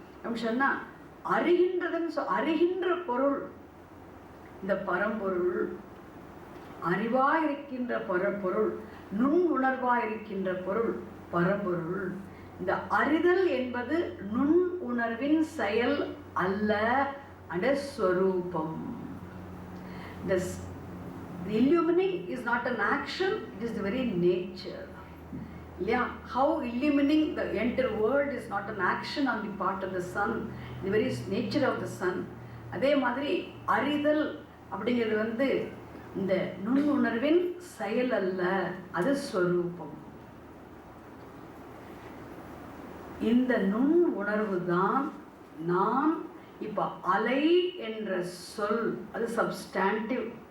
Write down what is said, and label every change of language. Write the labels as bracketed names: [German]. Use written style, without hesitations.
[Tamil] அப்படின்னு சொன்னா அறிகின்ற பொருள் இந்த பரம்பொருள், அறிவாயிருக்கின்ற பரம்பொருள், நுண் உணர்வாயிருக்கின்ற பொருள் பரம்பொருள். இந்த அறிதல் என்பது நுண் உணர்வின் செயல் அல்ல, அது ஸ்வரூபம். [English] The illumining is not an action, it is the very nature. Yeah, how illumining the entire world is not an action on the part of the sun, the very nature of the sun. [Tamil] அதே மாதிரி அறிதல் அப்படிங்கிறது இந்த நுண்ணுணர்வின் செயல் அல்ல, அது ஸ்வரூபம். இந்த நுண் உணர்வு தான் நான் இப்ப அலை என்ற சொல், அது சப்ஸ்டாண்டிவ்.